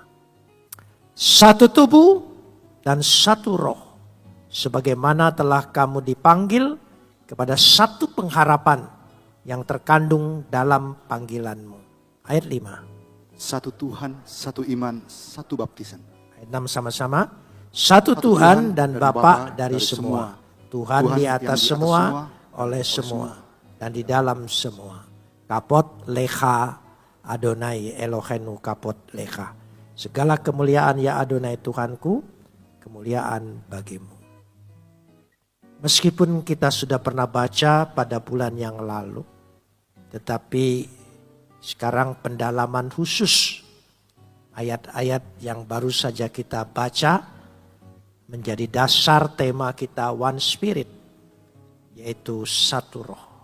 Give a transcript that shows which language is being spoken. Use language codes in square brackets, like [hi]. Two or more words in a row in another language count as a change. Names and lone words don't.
[id] Satu tubuh dan satu roh, sebagaimana telah kamu dipanggil kepada satu pengharapan yang terkandung dalam panggilanmu. Ayat 5. Satu Tuhan, satu iman, satu baptisan. Ayat 6 sama-sama. Satu Tuhan dan Bapa dari semua. Tuhan di atas semua, oleh semua, dan di dalam semua. [he] כבוד לך אדוני אלוהינו כבוד לך. [id] Segala kemuliaan ya Adonai Tuhanku, kemuliaan bagimu. Meskipun kita sudah pernah baca pada bulan yang lalu, tetapi sekarang pendalaman khusus ayat-ayat yang baru saja kita baca menjadi dasar tema kita [en] One Spirit, [id] yaitu satu roh.